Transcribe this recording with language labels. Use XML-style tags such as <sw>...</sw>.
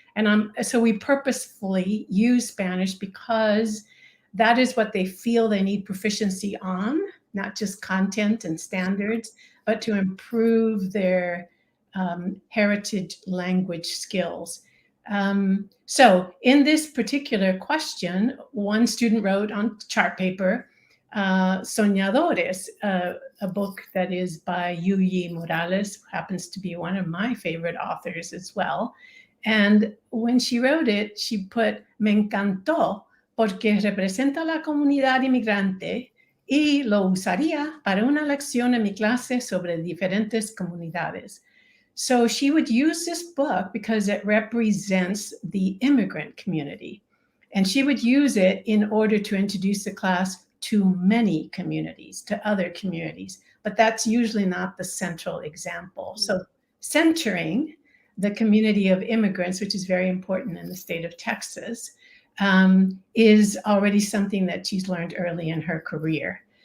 <en>And so we purposefully use Spanish because that is what they feel they need proficiency on, not just content and standards, but to improve their heritage language skills. So in this particular question, one student wrote on chart paper, Soñadores, a book that is by Yuyi Morales, who happens to be one of my favorite authors as well. And when she wrote it, she put,</en> <es>me encantó porque representa a la comunidad inmigrante y lo usaría para una lección en mi clase sobre diferentes comunidades.</es> <en>So she would use this book because it represents the immigrant community. And she would use it in order to introduce the class to many communities, to other communities. But that's usually not the central example. So centering the community of immigrants, which is very important in the state of Texas, is already something that she's learned early in her career.</en>